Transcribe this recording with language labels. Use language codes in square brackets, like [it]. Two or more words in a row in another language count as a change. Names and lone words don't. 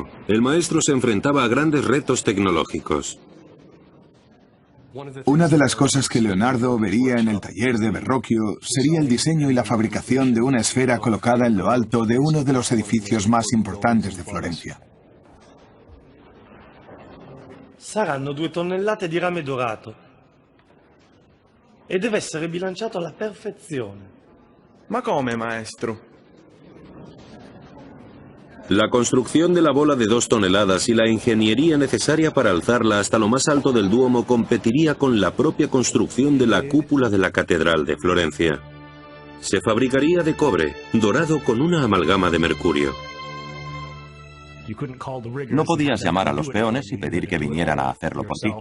[es] El maestro se enfrentaba a grandes retos tecnológicos. Una de las cosas que Leonardo vería en el taller de Verrocchio sería el diseño y la fabricación de una esfera colocada en lo alto de uno de los edificios más importantes de Florencia. [it] Saranno 2 tonnellate di rame dorato e deve essere bilanciato alla perfezione. Ma come, maestro? [es] La construcción de la bola de 2 toneladas y la ingeniería necesaria para alzarla hasta lo más alto del Duomo competiría con la propia construcción de la cúpula de la Catedral de Florencia. Se fabricaría de cobre, dorado con una amalgama de mercurio. No podías llamar a los peones y pedir que vinieran a hacerlo por ti.